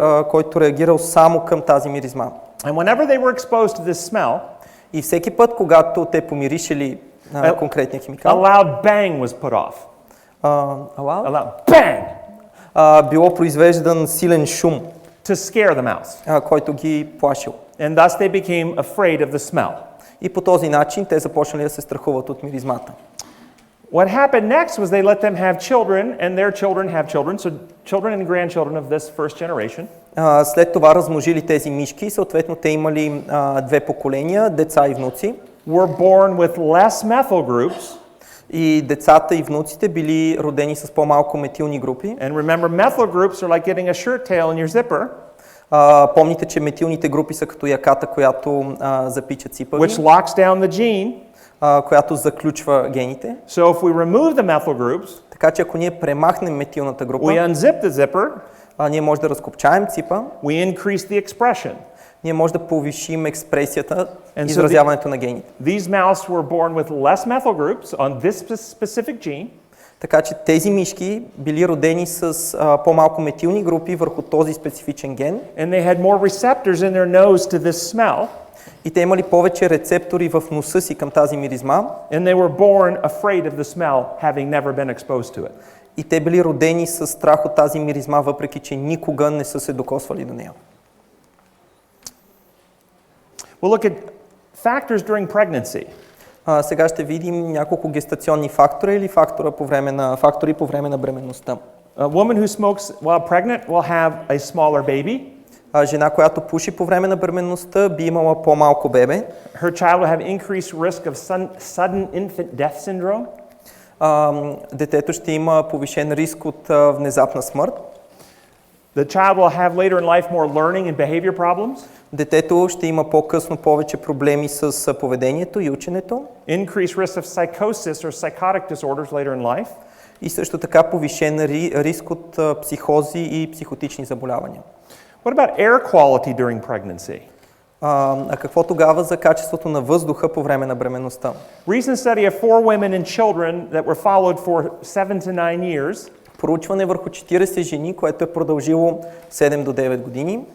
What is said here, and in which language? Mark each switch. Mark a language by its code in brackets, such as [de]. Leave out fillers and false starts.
[bg] Който реагирал само към тази миризма. [en] And whenever they were exposed to this smell, [bg] и всеки път, когато те помиришели конкретния химикал, [en] a loud bang was put off. A loud bang! [bg] Било произвеждан силен шум, [en] to scare the mouse. [bg] Който ги плашил. [en] And thus they became afraid of the smell. [bg] И по този начин те започнали да се страхуват от миризмата. [en] What happened next was they let them have children, and their children have children, so children and grandchildren of this first generation. [bg] След това размножили тези мишки и съответно те имали две поколения, деца и внуци. [en] Were born with less methyl groups. [bg] И децата и внуците били родени с по-малко метилни групи. [en] And remember, methyl groups are like getting a shirt tail in your zipper. [bg] Помните, че метилните групи са като яката, която запича ципави. [en] Which locks down the gene. [bg] Която заключва гените. [en] So if we remove the methyl groups, [bg] така че ако ние премахнем метилната група, [en] we unzip the zipper, [bg] ние може да разкопчаем ципа, [en] we increase the expression. [bg] Ние може да повишим експресията, изразяването на гените. [en] These mouse were born with less methyl groups on this specific gene. [bg] Така че тези мишки били родени с по-малко метилни групи върху този специфичен ген. [en] And they had more receptors in their nose to this smell. [bg] И те имали повече рецептори в носа си към тази миризма. [en] And they were born afraid of the smell, having never been exposed to it. [bg] И те били родени с страх от тази миризма, въпреки че никога не са се докосвали до нея. [en] We'll look at factors during pregnancy. [bg] Сега ще видим няколко гестационни фактори или фактори по време на бременността. [en] A woman who smokes while pregnant will have a smaller baby. [bg] Жена, която пуши по време на бременността, би имала по-малко бебе. [en] Her child will have increased risk of sudden infant death syndrome. [bg] Детето ще има повишен риск от внезапна смърт. [en] The child will have later in life more learning and behavior problems. [bg] Детето ще има по-късно повече проблеми с поведението и ученето. [en] Increased risk of psychosis or psychotic disorders later in life. [bg] И също така повишен риск от психози и психотични заболявания. [en] What about air quality during pregnancy? [bg] А какво тогава за качеството на въздуха по време на бременността? [en] Recent study of 4 women and children that were followed for 7 to 9 years. [bg] Проучване върху 40 жени, което е продължило 7 до 9 години.